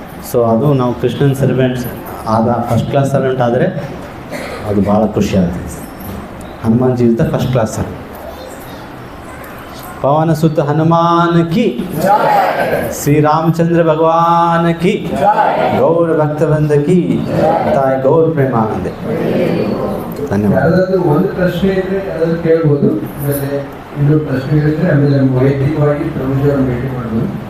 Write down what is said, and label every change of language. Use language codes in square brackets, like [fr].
[kn] So ಅದು ನಾವು Krishnan servants first class servant ಆದರೆ ಅದು ಭಾಳ ಖುಷಿ ಆಗ್ತದೆ. ಹನುಮಾನ್ ಜೀವಿತ ಫಸ್ಟ್ ಕ್ಲಾಸ್ ಸರ್ವೆಂಟ್. [hi] पवन सुत हनुमान की, श्री रामचंद्र भगवान की, गौर भक्तवृंद की, ताई गौर प्रेमानंद. [kn] ಧನ್ಯವಾದ. ಒಂದು ಪ್ರಶ್ನೆ ಇದ್ರೆ ಅದನ್ನು ಕೇಳ್ಬೋದು, ಆಮೇಲೆ ಇನ್ನೊಂದು ಪ್ರಶ್ನೆ ಇದ್ರೆ ಆಮೇಲೆ ವೈಯಕ್ತಿಕವಾಗಿ ಪ್ರಭುಜಿಯವರನ್ನು ಭೇಟಿ ಮಾಡ್ಬೋದು.